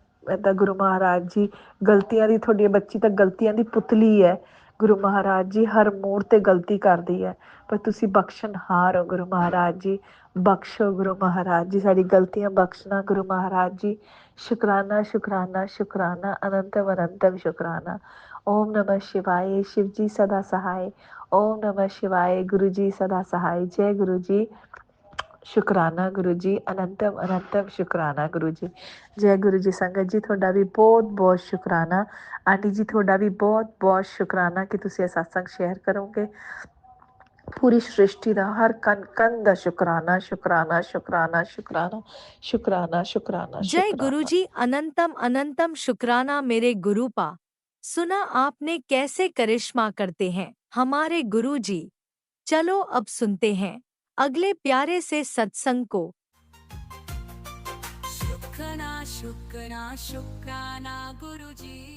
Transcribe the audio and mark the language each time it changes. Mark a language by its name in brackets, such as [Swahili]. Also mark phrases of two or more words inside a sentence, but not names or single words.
[Punjabi] ਮੈਂ ਤਾਂ ਗੁਰੂ ਮਹਾਰਾਜ ਜੀ, ਗਲਤੀਆਂ ਦੀ, ਤੁਹਾਡੀ ਬੱਚੀ ਤਾਂ ਗਲਤੀਆਂ ਦੀ ਪੁਤਲੀ ਹੈ ਗੁਰੂ ਮਹਾਰਾਜ ਜੀ, ਹਰ ਮੋੜ ਤੇ ਗਲਤੀ ਕਰਦੀ ਹੈ, ਪਰ ਤੁਸੀਂ ਬਖਸ਼ਣਹਾਰ ਹੋ ਗੁਰੂ ਮਹਾਰਾਜ ਜੀ। ਬਖਸ਼ੋ ਗੁਰੂ ਮਹਾਰਾਜ ਜੀ, ਸਾਡੀ ਗਲਤੀਆਂ ਬਖਸ਼ਣਾ ਗੁਰੂ ਮਹਾਰਾਜ ਜੀ। ਸ਼ੁਕਰਾਨਾ ਸ਼ੁਕਰਾਨਾ ਸ਼ੁਕਰਾਨਾ, ਅਨੰਤਮ ਅਨੰਤਮ ਸ਼ੁਕਰਾਨਾ। [Hindi] ओम नमः शिवाय, शिव जी सदा सहाय। ओम नमः शिवाय, गुरु जी सदा सहाय। जय गुरु जी। [Punjabi] ਸ਼ੁਕਰਾਨਾ ਗੁਰੂ ਜੀ, ਅਨੰਤਮ ਅਨੰਤਮ ਸ਼ੁਕਰਾਨਾ ਗੁਰੂ ਜੀ। ਜੈ ਗੁਰੂ ਜੀ। ਸੰਗਤ ਜੀ, ਤੁਹਾਡਾ ਵੀ ਬਹੁਤ ਬਹੁਤ ਸ਼ੁਕਰਾਨਾ। ਆਂਟੀ ਜੀ, ਤੁਹਾਡਾ ਵੀ ਬਹੁਤ ਬਹੁਤ ਸ਼ੁਕਰਾਨਾ ਕਿ ਤੁਸੀਂ ਇਹ ਸਤਸੰਗ ਸ਼ੇਅਰ ਕਰੋਗੇ। ਪੂਰੀ ਸ੍ਰਿਸ਼ਟੀ ਦਾ ਹਰ ਕਣ ਕਣ ਦਾ ਸ਼ੁਕਰਾਨਾ ਸ਼ੁਕਰਾਨਾ ਸ਼ੁਕਰਾਨਾ ਸ਼ੁਕਰਾਨਾ ਸ਼ੁਕਰਾਨਾ ਸ਼ੁਕਰਾਨਾ [Hindi] जय [Punjabi] ਸ਼ੁਕਰਾਨਾ। [Hindi] गुरुजी, अनंतम अनंतम शुक्राना मेरे गुरुपा। सुना आपने कैसे करिश्मा करते हैं हमारे गुरुजी। चलो अब सुनते हैं अगले प्यारे से सत्संग को। शुक्राना शुक्राना शुक्राना गुरुजी।